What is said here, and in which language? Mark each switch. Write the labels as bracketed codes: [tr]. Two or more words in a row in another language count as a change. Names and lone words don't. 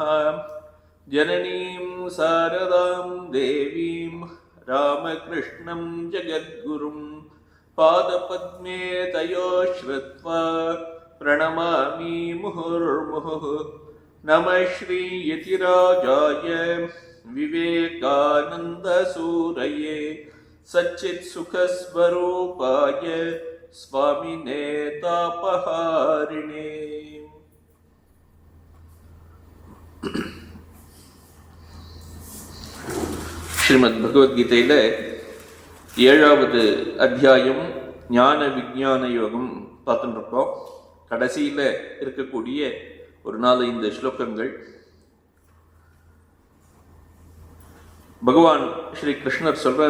[sa] जननीं शारदां देवीं रामकृष्णं जगद्गुरुं पादपद्मे तयो श्रुत्वा प्रणमामि मुहुर्मुहुः। नमः श्री यतिराजाय विवेकानन्दसूरये सच्चित्सुखस्वरूपाय स्वामिने तापहारिणे। [ta] ஸ்ரீமத் பகவத்கீதையில 7வது அத்தியாயம் ஞான விஞ்ஞான யோகம் பார்த்துட்டு இருக்கோம். கடைசியில இருக்கக்கூடிய ஒரு 4-5 ஸ்லோகங்கள் பகவான் ஸ்ரீ கிருஷ்ணர் சொல்றார்.